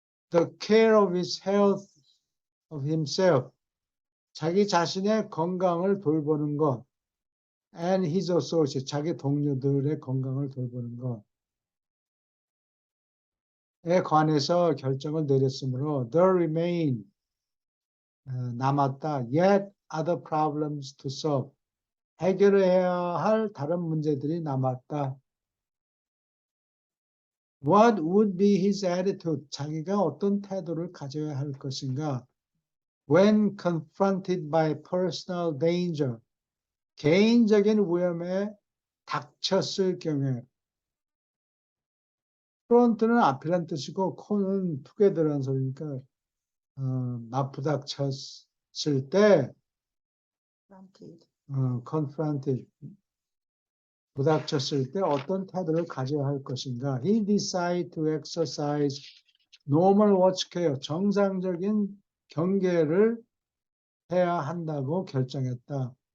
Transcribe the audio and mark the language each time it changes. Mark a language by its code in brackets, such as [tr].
[en] The care of his health of himself [ko] 자기 자신의 건강을 돌보는 것 [en] and his associates [ko] 자기 동료들의 건강을 돌보는 것에 관해서 결정을 내렸으므로 [en] there remain [ko] 남았다 [en] yet other problems to solve [ko] 해결해야 할 다른 문제들이 남았다. [en] What would be his attitude? [ko] 자기가 어떤 태도를 가져야 할 것인가? [en] When confronted by personal danger, [ko] 개인적인 위험에 닥쳤을 경우에 프론트는 앞이란 뜻이고 콘은 together란 소리니까 맞부닥쳤을 때 confronted 부닥쳤을 때 어떤 태도를 가져야 할 것인가? [en] He decided to exercise normal watch care, [ko] 정상적인 경계를 해야 한다고 결정했다.